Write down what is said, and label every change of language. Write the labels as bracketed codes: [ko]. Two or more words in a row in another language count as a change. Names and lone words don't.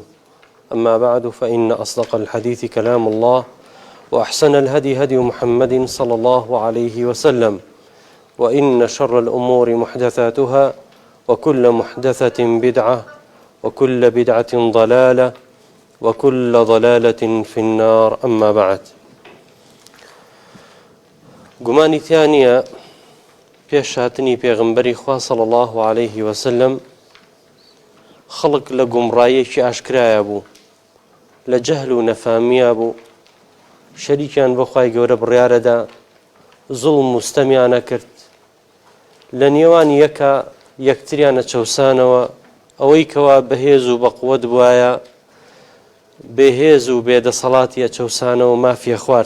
[ar] أما بعد، فإن أصدق الحديث كلام الله، وأحسن الهدي هدي محمد صلى الله عليه وسلم، وإن شر الأمور محدثاتها، وكل محدثة بدعة، وكل بدعة ضلالة، وكل ضلالة في النار. أما بعد، [ckb] گومانی تیانە پێش هاتنی پێغمبەری خوا [ar] صلی الله عليه [ckb] وسلم خەڵک لە گومڕاییەکی ئاشکرایە بوو، لە جەهل و نەفامیە بوو، شەریکیان بۆ خوای گەورە بڕیارەدا، زوڵم و ستەمیانە کرد، لە نێوان یەکتریانە چەوسانەوە، ئەوەی کەوا بەهێز و بەقووەت بوایە بێهێز و بێدەسەڵاتیە چەوسانەوە مافیە خوارد.